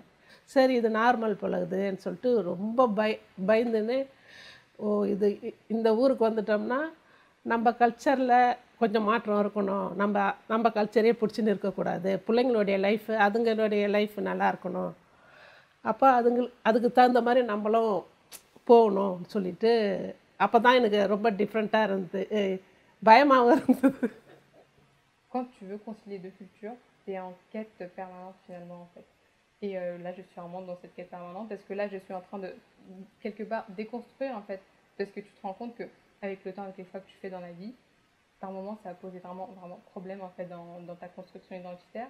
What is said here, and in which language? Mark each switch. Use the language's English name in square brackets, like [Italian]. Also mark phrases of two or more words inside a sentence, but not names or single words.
[Tamil] சரி இது நார்மல் பழகுதுன்னு சொல்லிட்டு ரொம்ப பயந்துன்னு, ஓ இது இந்த ஊருக்கு வந்துட்டோம்னா நம்ம கல்ச்சரில் கொஞ்சம் மாற்றம் இருக்கணும், நம்ம கல்ச்சரே பிடிச்சின்னு இருக்கக்கூடாது, பிள்ளைங்களுடைய லைஃபு அதுங்களுடைய லைஃப் நல்லா இருக்கணும், அப்போ அதுக்கு தகுந்த மாதிரி நம்மளும் போகணும்னு சொல்லிட்டு அப்போ தான் எனக்கு ரொம்ப டிஃப்ரெண்ட்டாக இருந்தது, பயமாகவும் இருந்தது. [French] Quand tu veux concilier deux cultures, tu es en quête permanente finalement en fait. Et là, je suis vraiment dans cette quête permanente parce que là, je suis en train de quelque part déconstruire en fait, parce que tu te rends compte que avec le temps, avec les choix que tu fais dans la vie, par moments, ça a posé vraiment, vraiment problème en fait dans ta construction identitaire.